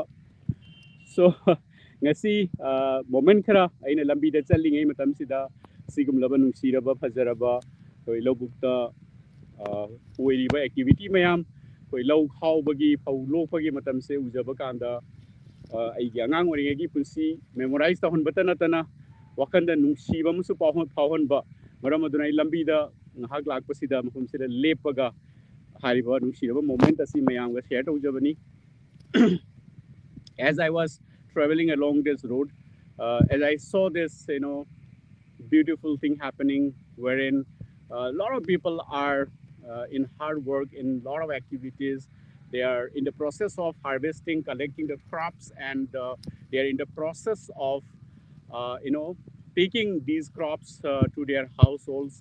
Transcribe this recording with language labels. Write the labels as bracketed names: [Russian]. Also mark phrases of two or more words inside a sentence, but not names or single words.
[Manipuri] So ngasi moment khara aina lambi da challingai matamsida sigumlaba nungsiraba fajaraba koi lobukta oiriba activity mayam koi lau khawbagi phau lokpagi matamse ujaba kanda aigi angang oringagi punsi memorize ta honbata natana wakanda nungsiba musu phawhonba maram aduna ai lambi da ngahak lakpasida mafumsida lepaga hariba nungsiraba moment asi mayam ga share tawjabani. [English] As I was traveling along this road, as I saw this, beautiful thing happening, wherein a lot of people are in hard work, in a lot of activities. They are in the process of harvesting, collecting the crops, and they are in the process of, taking these crops to their households.